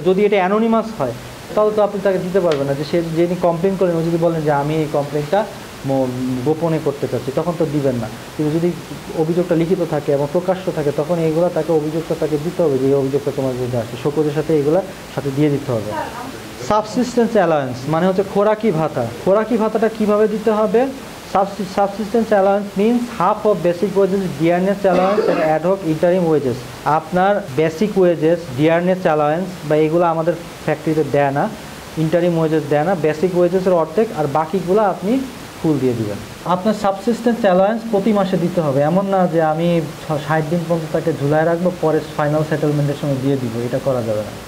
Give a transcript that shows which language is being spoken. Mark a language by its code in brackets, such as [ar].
[bn] যদি এটা অ্যানোনিমাস হয় তাহলে তো আপনি তাকে দিতে পারবেন না, যে সে যিনি কমপ্লেন করেন ও যদি বলেন যে আমি এই কমপ্লেনটা গোপনে করতে চাচ্ছি, তখন তো দিবেন না। কিন্তু যদি অভিযোগটা লিখিত থাকে এবং প্রকাশ্য থাকে, তখন এইগুলো তাকে অভিযোগটা তাকে দিতে হবে, যে এই অভিযোগটা তোমার বিরুদ্ধে আসে, শোকজের সাথে এগুলো সাথে দিয়ে দিতে হবে। সাবসিস্টেন্স অ্যালায়েন্স মানে হচ্ছে খোরাকি ভাতা। খোরাকি ভাতাটা কিভাবে দিতে হবে? [en] Subsistence allowance means half of basic wages, dearness allowance and ad hoc interim wages. [bn] আপনার বেসিক ওয়েজেস, ডিয়ারনেস অ্যালাওয়েন্স বা এগুলো আমাদের ফ্যাক্টরিতে দেয় না, ইন্টারিম ওয়েজেস দেয় না, বেসিক ওয়েজেসের অর্ধেক, আর বাকিগুলো আপনি ফুল দিয়ে দিবেন। আপনার সাবসিস্টেন্স অ্যালাওয়েন্স প্রতি মাসে দিতে হবে, এমন না যে আমি 60 দিন পর্যন্ত তাকে ঝুলায় রাখবো, পরে ফাইনাল সেটেলমেন্টের সময় দিয়ে দিব, এটা করা যাবে না।